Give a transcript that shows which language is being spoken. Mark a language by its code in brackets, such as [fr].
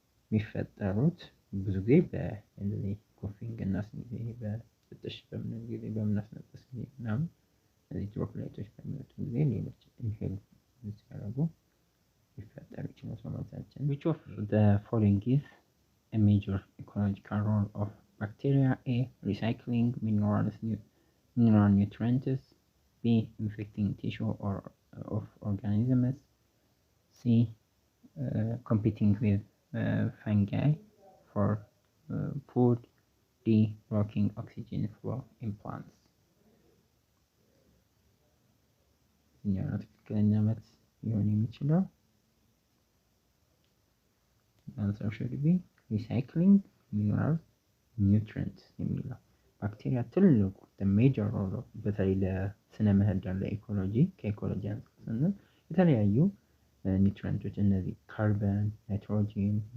[am] የሚፈጠሩት ብዙ ጊዜ በእንደዚህ ኮፊንግ እና ስኒዝ በጥሽ በምናስነጥስ ጊዜ ምናምን እነዚህ ድሮፕሌቶች በሚወጡ ጊዜ ሌሎች ኢንፌክት ሲያደርጉ ሊፈጠር ይችላል ሰውነታችን። [en] Which of the following is a major ecological role of bacteria? A. Recycling mineral nutrients. B. Infecting tissue of organisms. C. Competing with fungi for food. D. Blocking oxygen flow in plants. [am] እኛው ትክክለኛ መልስ ሊሆን የሚችለው [en] answer should be recycling mineral nutrients [am] የሚለው። ባክቴሪያ ትልቁ [en] the major role of [am] በተለይ ለስነ ምህዳር ለኢኮሎጂ ከኢኮሎጂ አንፃር ስንል የተለያዩ ኒውትሪንቶች እነዚህ ካርበን፣ ናይትሮጂን፣